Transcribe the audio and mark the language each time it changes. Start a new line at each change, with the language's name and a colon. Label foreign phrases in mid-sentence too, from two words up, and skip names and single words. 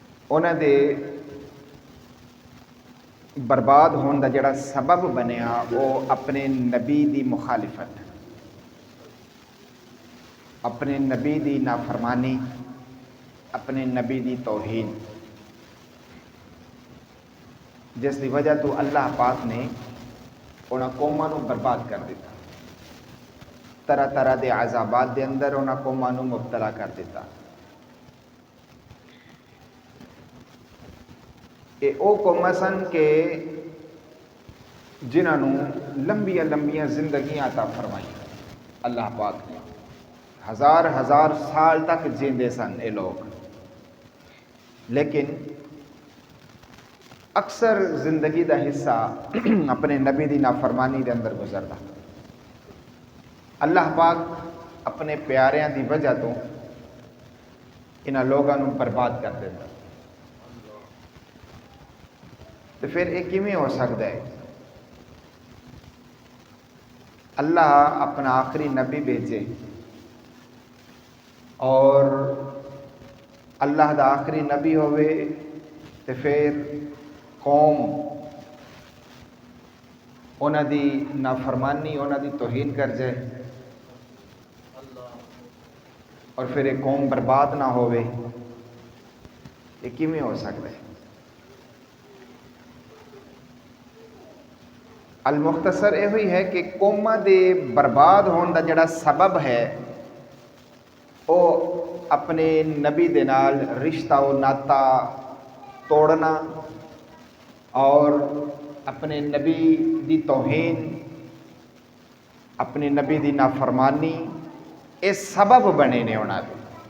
Punjabi: انہاں دے برباد ہونے دا جڑا سبب بنیا وہ اپنے نبی دی مخالفت، اپنے نبی دی نافرمانی، اپنے نبی دی توہین، جس دی وجہ تو اللہ پاک نے انہاں قوماں نو برباد کر دیتا، طرح طرح دے عذابات دے اندر انہاں قوماں نو مبتلا کر دیتا۔ یہ او قوماں سن کہ جنہاں نو لمبیاں لمبیاں زندگیاں عطا فرمائی اللہ پاک نے، ہزار ہزار سال تک جیندے سن اے لوگ، لیکن اکثر زندگی دا حصہ اپنے نبی دی نافرمانی دے اندر گزردا۔ اللہ پاک اپنے پیاریاں دی وجہ تو انہاں لوگاں نو برباد کر دیتا۔ تو پھر یہ کیویں ہو سکتا ہے؟ اللہ اپنا آخری نبی بھیجے اور اللہ دا آخری نبی ہوئے تو پھر قوم انہاں دی نافرمانی، انہاں دی توہین کر جائے اور پھر ایک قوم برباد نہ ہوئے، یہ کیویں ہو سکتا ہے؟ المختصر یہ ہوئی ہے کہ قوماں دے برباد ہونے دا جڑا سبب ہے وہ اپنے نبی دے نال رشتہ و ناتا توڑنا اور اپنے نبی دی توہین، اپنے نبی دی نافرمانی، یہ سبب بنے نے انہاں دے۔